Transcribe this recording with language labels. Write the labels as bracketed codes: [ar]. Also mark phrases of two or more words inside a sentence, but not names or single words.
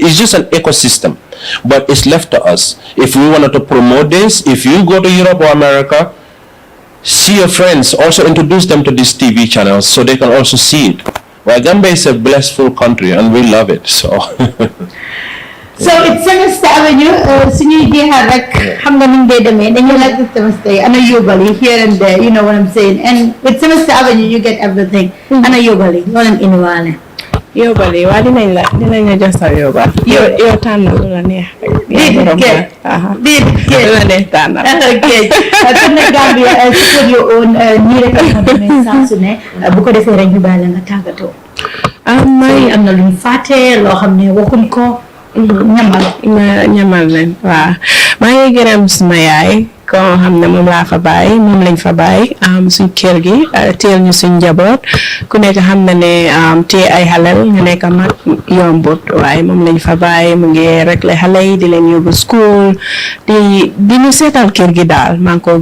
[en] It's just an ecosystem. But it's left to us. If we wanted to promote this, if you go to Europe or America, see your friends, also introduce them to these TV channels so they can also see it. Well, Gambia is a blissful country and we love it. So it's Semester Avenue. [wo] Suñuy jeexal rek xam nga ni mu dee demee dañu [en] like the semester [wo] yi ana yóbbali [en] here and there, you know what I'm saying. And with Semester Avenue you get everything. [wo] Ana yóbbali loo leen indiwaale. yóbbali waa dinañ la jox sa yóbbal. yow tànnal lu la neex rek. lu la neex tànnal. kon nag Gambia [en] support your own [wo] nii rek nga xam ne saa su ne bu ko defee rek ñu bàyyi la nga tàggatoo. am na lu ñu fàtte loo xam ne waxuñ ko. ñamal leen waaw maa ngi gërëm suma yaay koo xam ne moom lañ fa bàyyi suñ kër gi teel ñu suñ njaboot ku nekk xam na ne téye ay xalel nga nekk mag yombut waaye moom lañ fa bàyyi mu ngi rek la xale yi di leen yóbbu school di ñu seetal kër gi daal maa ngi ko